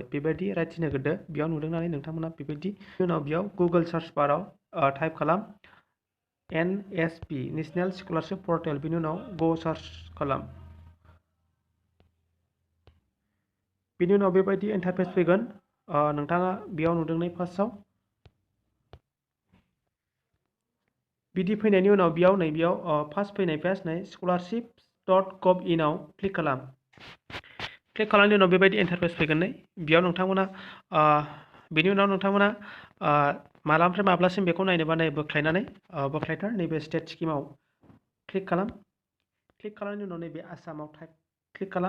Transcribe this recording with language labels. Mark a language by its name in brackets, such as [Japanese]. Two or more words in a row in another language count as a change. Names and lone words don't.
[Bodo] बेबायदि राइट सिन होग्रोदो, बेयाव नुदों नोंथांमोना बेबायदि। उनाव बेयाव गुगोल सार्च बाराव टाइप खालाम NSP [English] National Scholarship Portal, [Bodo] बिनि उनाव गो सार्च खालाम। बिनि उनाव बेबायदि इन्टारफेस फैगोन। नोंथाङा बेयाव नुदों फार्स्टआव बिदि फैनायनि उनाव बेयाव फार्स्ट फैनाय पेज scholarship.gov.in आव क्लिक खालाम। क्लिक खालामनायनि उनाव बेबायदि इन्टारफेस फैगोन। बेयाव नोंथांमोना बेनि उनाव नोंथांमोना मालानिफ्राय माब्लासिम बेखौ नायनोबा बोख्लायथार नैबे स्टेट स्किमाव क्लिक खालाम। क्लिक खालामनायनि उनाव नैबे आसामाव क्लिक खालाम।